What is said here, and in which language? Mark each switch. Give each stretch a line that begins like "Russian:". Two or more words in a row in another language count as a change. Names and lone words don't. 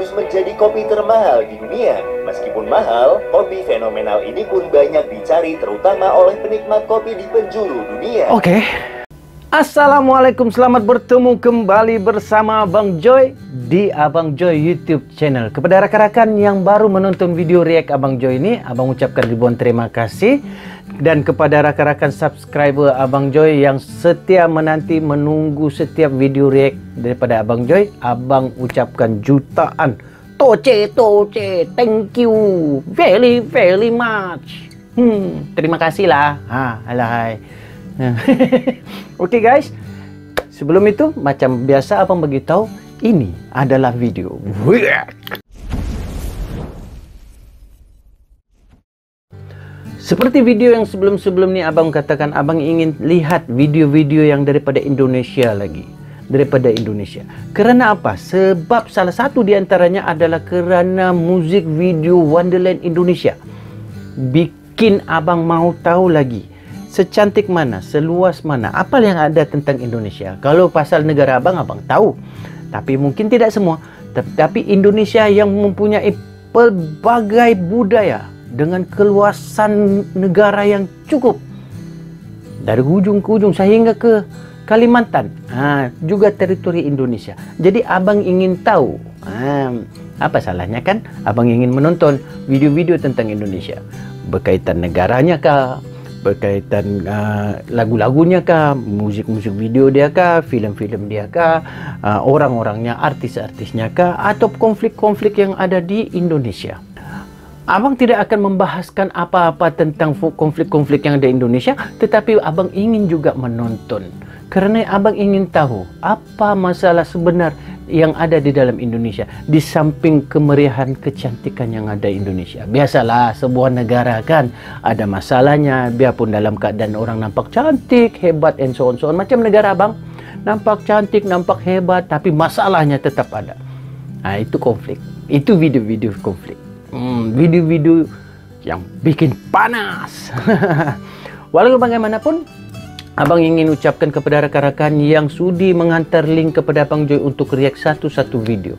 Indonesian: menjadi kopi termahal di dunia. Meskipun mahal, kopi fenomenal ini pun banyak dicari terutama oleh penikmat kopi di penjuru dunia.
Malay: Oke. Assalamualaikum, selamat bertemu kembali bersama Abang Joy di Abang Joy YouTube channel. Kepada rakan-rakan yang baru menonton video react Abang Joy ini, Abang ucapkan ribuan terima kasih. Dan kepada rakan-rakan subscriber Abang Joy yang setia menanti menunggu setiap video react daripada Abang Joy, Abang ucapkan jutaan toce, thank you very much. Terima kasih lah. Alahai. Oke guys, sebelum itu macam biasa Abang beritahu, ini adalah video. Seperti video yang sebelum-sebelum ni Abang katakan, Abang ingin lihat video-video yang daripada Indonesia lagi. Daripada Indonesia. Kerana apa? Sebab salah satu di antaranya adalah kerana muzik video Wonderland Indonesia
Indonesian: bikin Abang mau tahu
Malay: lagi secantik mana, seluas mana, apa yang ada tentang Indonesia. Kalau pasal negara Abang, Abang tahu. Tapi mungkin tidak semua. Tapi Indonesia yang mempunyai pelbagai budaya dengan keluasan negara yang cukup dari ujung ke ujung sehingga ke Kalimantan, juga teritori Indonesia. Jadi Abang ingin tahu, apa salahnya kan Abang ingin menonton video-video tentang Indonesia, berkaitan negaranya kah, berkaitan lagu-lagunya kah, musik-musik video dia kah, filem-filem dia kah, orang-orangnya, artis-artisnya kah, atau konflik-konflik yang ada di Indonesia. Abang tidak akan membahaskan apa-apa tentang konflik-konflik yang ada di Indonesia, tetapi Abang ingin juga menonton. Kerana Abang ingin tahu apa masalah sebenar yang ada di dalam Indonesia, di samping kemeriahan, kecantikan yang ada di Indonesia. Biasalah sebuah negara kan ada masalahnya, biarpun dalam keadaan orang nampak cantik, hebat, and so on. Macam negara Abang, nampak cantik, nampak hebat, tapi masalahnya tetap ada. Itu konflik. Itu video-video konflik. Video-video yang bikin panas. Walau bagaimanapun, Abang ingin ucapkan kepada rakan-rakan yang sudi menghantar link kepada Abang Joy untuk react satu-satu video.